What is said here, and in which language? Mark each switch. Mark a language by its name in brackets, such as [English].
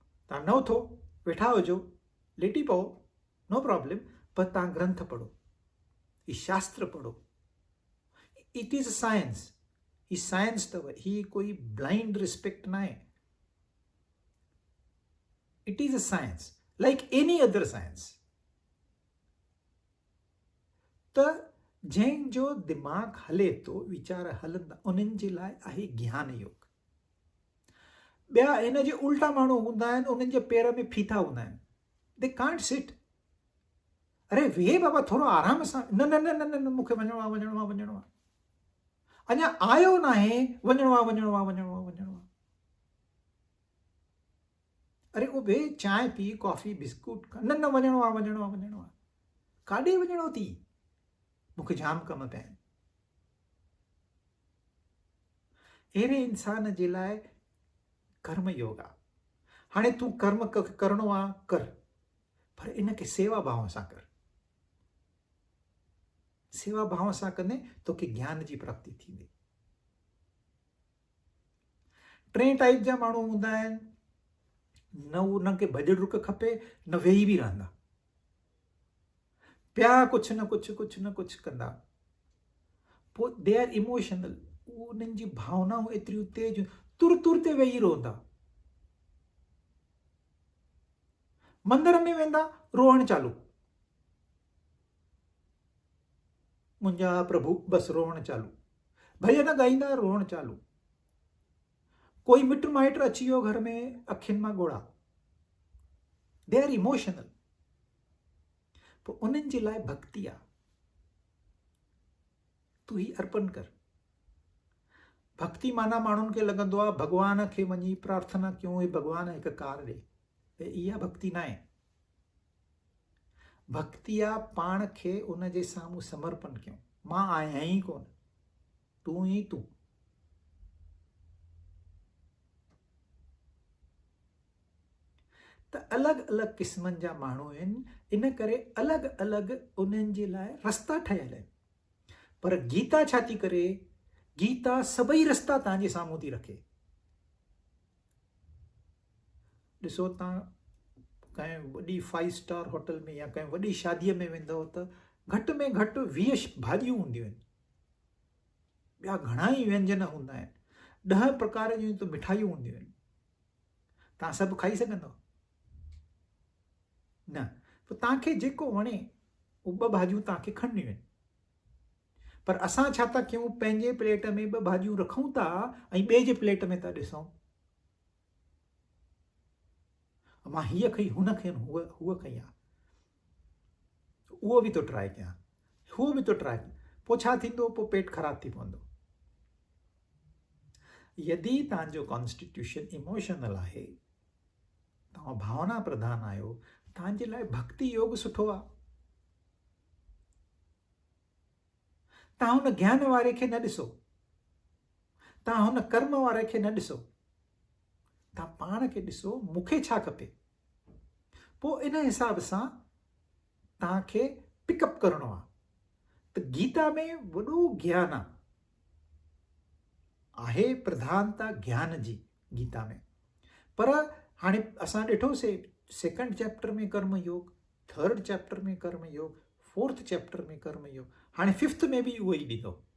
[Sindhi] तव्हां न उथो, वेठा हुजो, लेटी पओ, [English] no problem, [Sindhi] पर तव्हां ग्रंथ पढ़ो, ही शास्त्र पढ़ो। [English] it is a science, [Sindhi] ही साइंस अथव, ही कोई ब्लाइंड रिस्पेक्ट न आहे। [English] It is a science like any other science. [Sindhi] त जंहिंजो दिमाग़ हले थो, वीचार हलंदा, उन्हनि जे लाइ आहे ज्ञान योग। ॿिया हिन जे उल्टा माण्हू हूंदा आहिनि, उन्हनि जे पेर में फीथा हूंदा आहिनि, [English] They can't sit. [Sindhi] अरे वेह बाबा, थोरो आराम सां, न न न न न मूंखे वञिणो आहे, वञिणो आहे, वञिणो आहे, अञा आयो न आहे, वञिणो आहे, वञिणो आहे, वञिणो आहे, वञिणो आहे। अरे वो वेह, चांहि पी, कॉफ़ी, बिस्कुट खा, न न वञिणो आहे, वञिणो आहे, वञिणो आहे। काॾे वञिणो थी? मूंखे जाम कम पिया आहिनि। अहिड़े इंसान जे लाइ कर्म योग आहे। हाणे तूं कर्म करणो आहे, कर, पर इनखे सेवा भाव सां कर। सेवा भाव सां कंदे तोखे ज्ञान जी प्राप्ति थींदी। टे टाइप जा माण्हू हूंदा आहिनि, न उन्हनि खे भॼ डुक खपे, न वेही बि रहंदा, पिया कुझु न कुझु, कुझु न कुझु कंदा। पोइ [English] they are emotional, [Sindhi] उन्हनि जी भावनाऊं एतिरियूं तेज, तुर तुर ते वेही रहंदा। मंदर में वेंदा, रोअण चालू, मुंहिंजा प्रभु, बसि रोअण चालू। भॼन ॻाईंदा, रोअण चालू। कोई मिट माइट अची वियो घर में, अखियुनि मां ॻोढ़ा। [English] They are emotional. [Sindhi] पोइ उन्हनि जे लाइ भक्ति आहे, तूं ही अर्पण कर। भक्ति माना माण्हुनि खे लॻंदो आहे भॻवान खे वञी प्रार्थना कयूं, हे भॻवान हिकु कार ॾे, इहा भक्ति न आहे। भक्ति आहे पाण खे उन जे साम्हूं समर्पण कयूं। मां आहियां ई कोन, तूं ई तूं। त अलॻि अलॻि क़िस्मनि जा माण्हू आहिनि, इन करे अलॻि अलॻि उन्हनि जे लाइ रस्ता ठहियल आहिनि। पर गीता छा थी करे? गीता सभई रस्ता तव्हांजे साम्हूं थी रखे। ॾिसो, तव्हां कंहिं वॾी 5 स्टार होटल में या कंहिं वॾी शादीअ में वेंदव त घटि में घटि 20 भाॼियूं हूंदियूं आहिनि, ॿिया घणा ई व्यंजन हूंदा आहिनि, 10 प्रकार जूं त मिठाइयूं हूंदियूं आहिनि। तव्हां सभु खाई सघंदव न? पोइ तव्हांखे जेको वणे उहे 2 भाॼियूं तव्हांखे खणणियूं आहिनि। पर असां छा था कयूं? पंहिंजे प्लेट में 2 भाॼियूं रखूं था ऐं ॿिए जे प्लेट में था ॾिसूं, मां हीअ खई, हुन खे हूअ खई आहे, उहो बि थो ट्राए कयां, उहो बि थो ट्राए कयां। पोइ छा थींदो? पोइ पेट ख़राब थी पवंदो। यदि तव्हांजो कॉन्स्टिट्यूशन इमोशनल आहे, तव्हां भावना प्रधान आहियो, तव्हांजे लाइ भक्ति योग सुठो आहे। तव्हां हुन ज्ञान वारे खे न ॾिसो, तव्हां हुन कर्म वारे खे न ॾिसो, तव्हां पाण खे ॾिसो, मूंखे छा खपे। पोइ इन हिसाब सां तव्हांखे पिकअप करणो आहे। त गीता में वॾो ज्ञान आहे, प्रधानता ज्ञान जी गीता में। पर हाणे असां ॾिठोसीं 2nd चैप्टर में कर्म योग, 3rd चैप्टर में कर्म योग, 4th चैप्टर में कर्म योग, हाणे 5th में बि उहो ई ॾिनो।